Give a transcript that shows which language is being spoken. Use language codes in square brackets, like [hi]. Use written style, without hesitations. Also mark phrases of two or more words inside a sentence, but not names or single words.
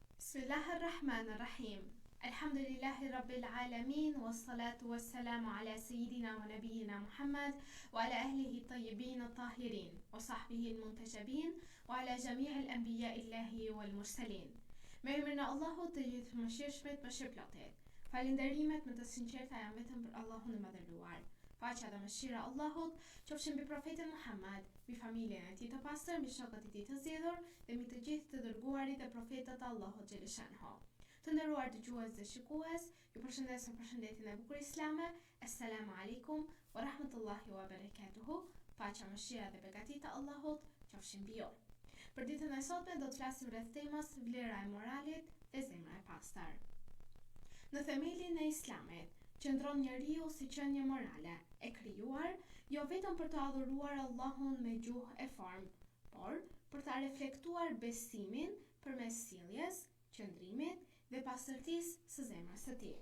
[ar] بسم الله الرحمن الرحيم الحمد لله رب العالمين والصلاة والسلام على سيدنا ونبينا محمد وعلى أهله الطيبين الطاهرين وصحبه المنتجبين وعلى جميع الأنبياء الإلهيين والمرسلين. [sq] Me emrin e Allahut të gjithë mëshirshmit, mëshirëplotit. Falënderimet më të sinqerta janë vetëm për Allahun e Madhëruar. Paqja dhe mëshira e Allahut qofshin mbi profetin Muhammad, mbi familjen e tij të pastër, mbi shokët e tij të zgjedhur dhe mbi të gjithë të dërguarit dhe profetët e Allahut xheleshanhu. Të nderuar dëgjues dhe shikues, ju përshëndes me përshëndetjen e bukur islame. [ar] السلام عليكم ورحمة الله وبركاته. [sq] Paqja, mëshira dhe begatit e Allahut qofshin mbi ju. Për ditën e sotme do të flasim rreth temës vlera e moralit dhe zemra e pastër. Në themelin e Islamit qëndron njeriu si qenie morale, e krijuar jo vetëm për të adhuruar Allahun me gjuhë e formë, por për ta reflektuar besimin përmes sjelljes, qëndrimit dhe pastërtisë së zemrës së tij.